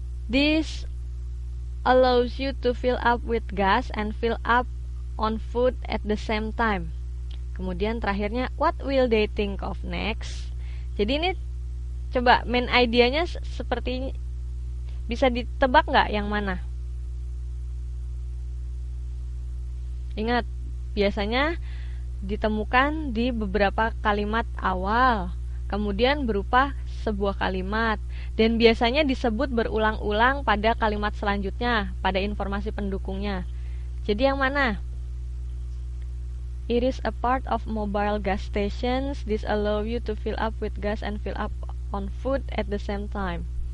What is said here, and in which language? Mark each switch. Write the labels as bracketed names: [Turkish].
[English] This allows you to fill up with gas and fill up on food at the same time. Kemudian terakhirnya, what will they think of next? [Indonesian] Jadi ini coba main idenya seperti, bisa ditebak nggak yang mana? Ingat, biasanya ditemukan di beberapa kalimat awal, kemudian berupa sebuah kalimat, dan biasanya disebut berulang-ulang pada kalimat selanjutnya, pada informasi pendukungnya. Jadi yang mana? [English] It is a part of mobile gas stations. This allow you to fill up with gas and fill up on food at the same time.